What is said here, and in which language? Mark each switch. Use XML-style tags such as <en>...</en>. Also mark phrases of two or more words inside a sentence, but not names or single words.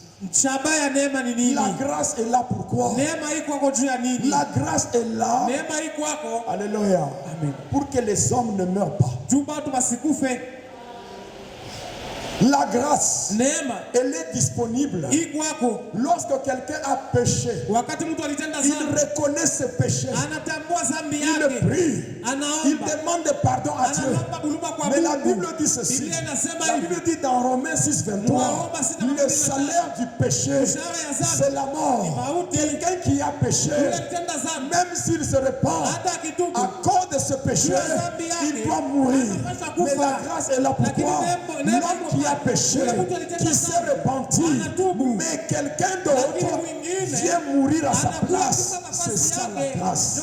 <fr>La grâce est là pourquoi? La grâce est là, alléluia, pour que les hommes ne meurent pas. La grâce,</fr> <sw>neema</sw> <fr>elle est disponible.</fr> <sw>ikwako</sw> <fr>Lorsque quelqu'un a péché,</fr> <sw>wakati mtu alitenda</sw> <fr>il</fr> <sw>dhambi,</sw> <fr>reconnaît ses péchés.</fr> <sw>anatambua dhambi</sw> <fr>Il</fr> <sw>yake,</sw> <fr>prie. Il</fr> <sw>anaomba,</sw> <fr>demande pardon à Dieu.</fr> <sw>analomba buluma kwa</sw> <fr>Mais la</fr> <sw>Mungu.</sw> <fr>Bible dit ceci.</fr> <sw>Biblia inasema</sw> <fr>La</fr> <sw>hivi,</sw> <fr>Bible dit dans Romains 6, 23,</fr> <sw>Waroma 6:23,</sw> <fr>le salaire du péché,</fr> <sw>mshahara ya dhambi</sw> <fr>c'est la</fr> <sw>ni</sw> <fr>mort.</fr> <sw>mauti.</sw> <fr>Quelqu'un qui a péché,</fr> <sw>Yule alitenda dhambi,</sw> <fr>même s'il se repent,</fr> <sw>hata akitubu</sw> <fr>à cause de ce péché, il doit mourir. Mais la grâce est là pour toi. L'homme qui a péché, qui s'est repenti, mais quelqu'un d'autre vient mourir à sa place. C'est ça la grâce.</fr>